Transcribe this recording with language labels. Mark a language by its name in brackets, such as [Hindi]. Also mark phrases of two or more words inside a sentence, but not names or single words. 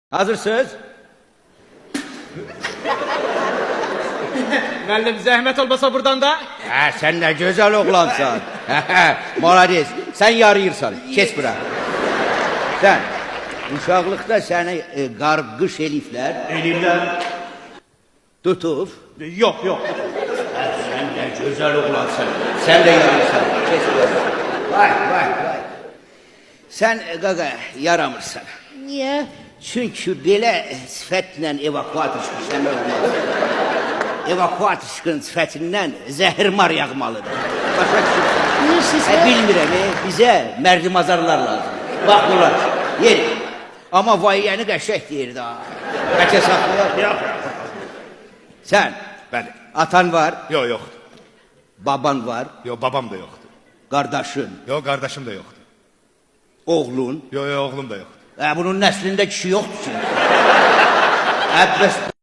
[Azerbaijani] Hazırsınız? Müəllim, zəhmət olmasa buradan da. [Turkish] Sen ne güzel oğlansan. Malades. Sen yarıyırsan. [Azerbaijani] Kes bura. [Turkish] Sen. [Azerbaijani] Uşaqlıqda səni qarqış eliflər. Eliflər. Tutub. [Turkish] Yok yok. Sen ne güzel oğlansan. Sen de yarıyırsan. [Azerbaijani] Kes bura. Vay vay vay. Sen qaqa yaramırsan. Niye? Çünkü belə sifətlə evakuator çıxırsan olmaz. Evakuator sifətindən zəhirmar yağmalıdır. Başa düşürsən? Bilirsiniz Bilmirəm, bizə mərdimazarlar lazım. Bax bunlar, yeri. Amma vayiyyəni qəşək deyirdi ha. Bəlkə saxlayaq. [Turkish] Yok. [Azerbaijani] Sən, Bəli. atan var, [Turkish] Yok yoktu. [Azerbaijani] baban var, [Turkish] Yok babam da yoktu. [Azerbaijani] qardaşın, [Turkish] Yok kardeşim de yoktu. [Azerbaijani] oğlun. [Turkish] Yok yok oğlum da yoktu. [Azerbaijani] Bunun nəslində kişi yoxdur ki. Bəs